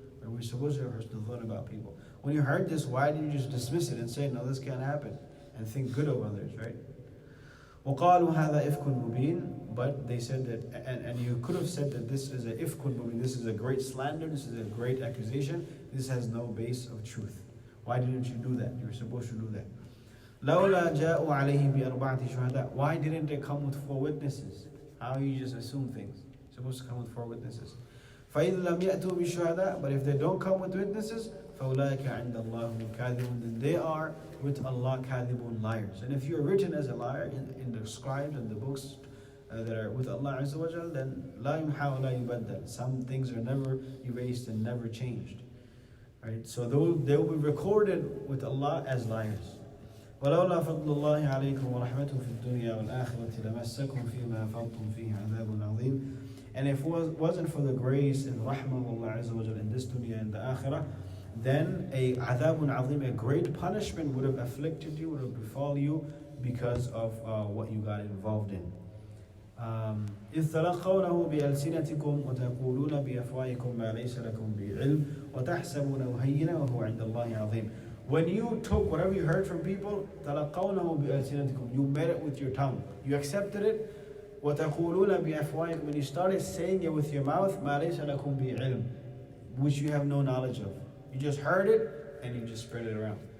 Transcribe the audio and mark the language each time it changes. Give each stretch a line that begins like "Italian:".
English: We're supposed to have husnul dhan about people. When you heard this, why didn't you just dismiss it and say, no, this can't happen, and think good of others, right?
Arabic: وقالوا هذا إفك مبين.
English: But they said that, and you could have said that this is a ifkun mubin, this is a great slander, this is a great accusation, this has no base of truth. Why didn't you do that? You were supposed to do that.
Arabic: لولا جاءوا عليه بأربعة شهداء.
English: Why didn't they come with 4 witnesses? How you just assume things? You're supposed to come with 4 witnesses.
Arabic: فإذا لم يأتوا بشهداء.
English: But if they don't come with witnesses,
Arabic: فأولئك عند الله هم كاذبون.
English: Then they are with Allah كاذبون, liars. And if you're written as a liar in the scribes and the books that are with Allah Azza wa Jal, then
Arabic: لا يمحى ولا يبدل.
English: Some things are never erased and never changed. Right? So they will be recorded with Allah as liars.
Arabic: ولولا فضل الله عليكم ورحمته في الدنيا والآخرة لمسكم فيما أفضتم فيه عذاب عظيم.
English: And if it wasn't for the grace and rahmah of Allah Azza wa Jal in this dunya and the akhirah, then a adhabun azim, a great punishment would have afflicted you, would have befall you because of what you got involved in.
Arabic: إذ تلقونه بألسنتكم وتقولون بأفواهكم ما ليس لكم به علم وتحسبونه هينا وهو عند الله عظيم.
English: When you took whatever you heard from people,
Arabic: تلقونه بألسنتكم,
English: you met it with your tongue, you accepted it.
Arabic: وتقولون بأفواهكم,
English: when you started saying it with your mouth,
Arabic: ما ليس لكم به علم,
English: which you have no knowledge of. You just heard it and you just spread it around.